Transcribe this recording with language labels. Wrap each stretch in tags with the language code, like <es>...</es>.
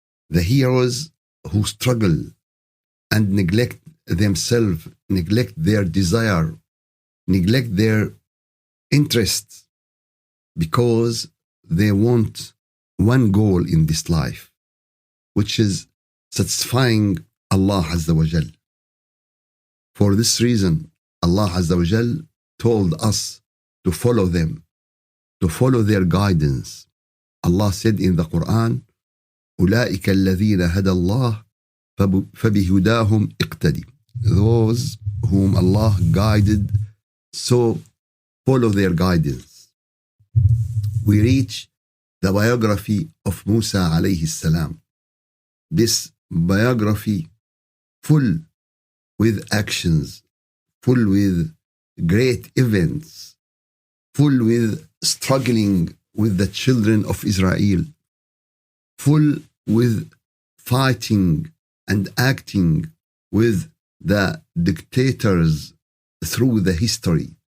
<en>the heroes who struggle and neglect themselves, neglect their desire, neglect their interests, because they want one goal in this life, which is satisfying Allah Azza wa Jal. For this reason, Allah Azza wa Jal told us to follow them, to follow their guidance. Allah said in the Quran,</en> <ar>أولئك الذين هدى الله فبهداهم اقتدي.</ar> <en>Those whom Allah guided, so follow their guidance. We reach the biography of Musa alayhi salam. This biography full with actions, full with great events, full with struggling with the children of Israel, full with fighting and acting with the dictators through the history.</en>